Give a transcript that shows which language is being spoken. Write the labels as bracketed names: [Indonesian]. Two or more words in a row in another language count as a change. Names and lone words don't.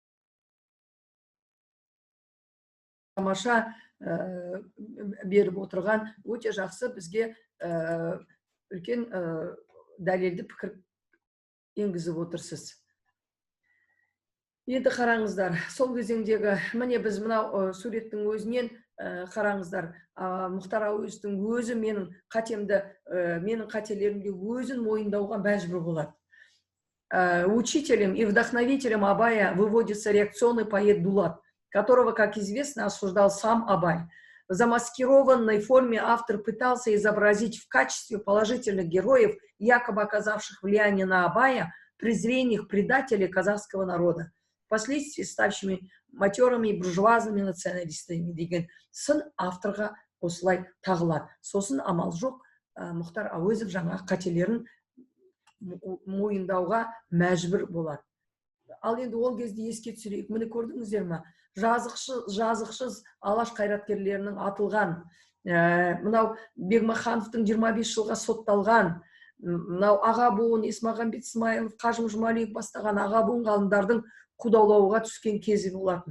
[Kazakh] Тамаша беріп отырған өте жақсы, бізге үлкен дәлелді пікір енгізіп отырсыз. Енді қараңыздар, сол кезеңдегі, міне біз мынау суреттің өзінен қараңыздар, Мұхтар Әуезовтің өзі менің қателерімді өзін мойындауға мәжбүр болады. [Russian] Учителем и вдохновителем Абая выводится реакционный поэт Дулат, которого, как известно, осуждал сам Абай. В замаскированной форме автор пытался изобразить в качестве положительных героев, якобы оказавших влияние на Абая, презренных предателей казахского народа, впоследствии ставшими матерыми и буржуазными националистами [Kazakh] деген сын авторға осылай тағылады. Сосын амал жоқ, Мұхтар Әуезов жаңа қателерін мойындауға мәжбүр болады. Ал енді ол кезде еске түсірейік, міне көрдіңіздер ме? Жазықсыз алаш қайраткерлерінің атылған, мынау Бегмахановтың 25 жылға сотталған, мынау аға буын Есмағамбет Смайылов, Қажым Жұмалиев бастаған аға буын ғалымдардың қудалауға түскен кезі болатын.